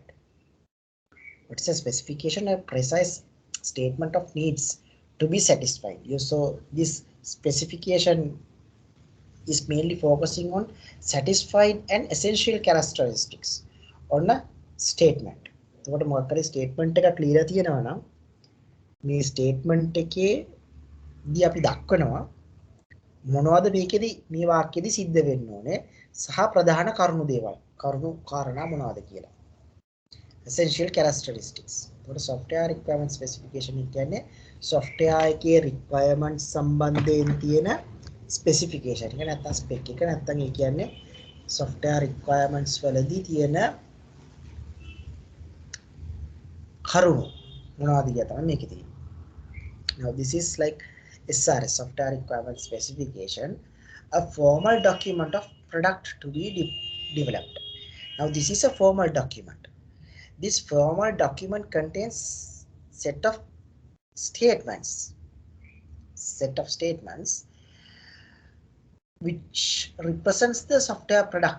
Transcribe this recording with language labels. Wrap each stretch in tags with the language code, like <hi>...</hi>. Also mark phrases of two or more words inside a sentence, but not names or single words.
<en>What's a specification? A precise statement of needs to be satisfied. So this specification is mainly focusing on satisfied and essential characteristics on a statement.</en> <si>එතකොට මොකක් හරි statement එක clear තියෙනවා නම් මේ statement එකේ දී අපි දක්වනවා මොනවද මේකෙදි මේ වාක්‍යෙදි සිද්ධ වෙන්න ඕනේ සහ ප්‍රධාන කරුණු දේවල් කරුණු කාරණා මොනවද කියලා.</si> <en>Essential characteristics.</en> <si>එතකොට</si> <en>software requirement specification</en> <si>කියන්නේ software එකේ requirements සම්බන්ධයෙන් තියෙන specification එක නැත්නම් spec එක නැත්නම් ඒ කියන්නේ</si> <en>software requirements</en> <si>වලදී තියෙන කරුණු මොනවද කියලා තමයි මේකේ තියෙන්නේ.</si> <en>Now this is like SRS, software requirement specification, a formal document of product to be developed. Now this is a formal document. This formal document contains set of statements which represents the software product.</en>